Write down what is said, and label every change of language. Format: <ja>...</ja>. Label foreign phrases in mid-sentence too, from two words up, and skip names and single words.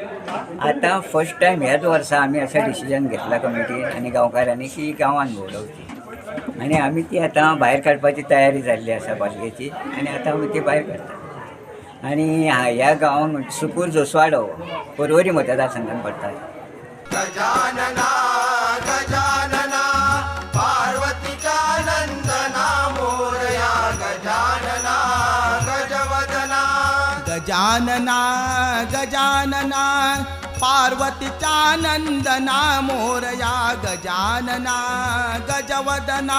<kok>आता</kok> <en>first time</en> <kok>ह्याच वर्सा आमी असं डिसिजन घेतला कमिटीन आनी गांवकारांनी की गांवान भोंवडोवची आनी आमी ती आतां भायर काडपाची तयारी जाल्ली आसा पालखेची आनी आतां आमी ती भायर काडटा। आनी ह्या गांवान सुकूर जोसवाडो पर्वरी मतदारसंघान पडटा।</kok> <mr>गजानना गजानना पार्वतीचा नंदना मोरया गजानना गजवदना गजानना गजानना पार्वतीचा नंदना मोरया गजानना गजवदना</mr>